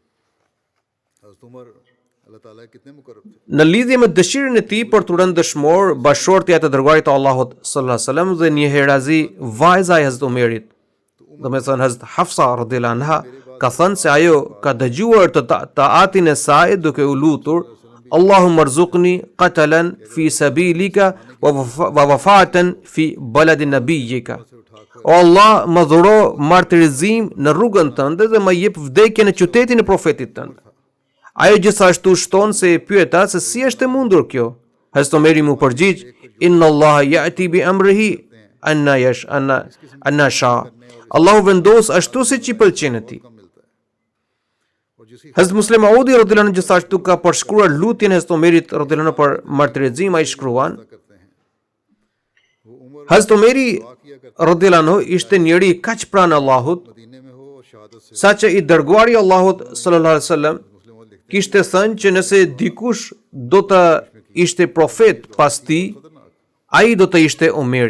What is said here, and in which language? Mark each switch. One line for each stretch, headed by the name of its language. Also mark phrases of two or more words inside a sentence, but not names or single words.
Albanian: Në lidhje me dëshirën e tij për të rënë dëshmor, bashortja e të dërguarit të Allahut
Arabic: صلى الله عليه وسلم
Albanian: dhe një herazi vajza e Hazrat Omerit, domethënë Hazrat Hafsa
Arabic: رضي الله عنها,
Albanian: ka thënë se ajo ka dëgjuar të atin e saj duke u lutur:
Arabic: "اللهم ارزقني قتلا في سبيلك ووفاة في بلد نبيك."
Albanian: O Allah, më dhuro martirizim në rrugën tënde dhe më jep vdekje në qytetin e profetit tënd. Ajo gjithashtu shton se e pyeta se si është e mundur kjo. Hazrat Omeri mu përgjigj:
Arabic: "إن الله يأتي بأمره أنى شاء."
Albanian: Allahu vendos ashtu siç i pëlqen atij. Hazrat Muslim Maudi
Arabic: رضي الله عنه
Albanian: gjithashtu ka përshkruar lutjen e Hazrat Omerit
Arabic: رضي الله عنه
Albanian: për martirizim. Ai shkruan: Hazrat Omeri
Arabic: رضي الله عنه
Albanian: ishte njëri kaq pranë Allahut, saqë i dërguari i Allahut
Arabic: صلى الله عليه وسلم
Albanian: kishte thënë që nëse dikush do të ishte profet pas tij, ai do të ishte Omeri.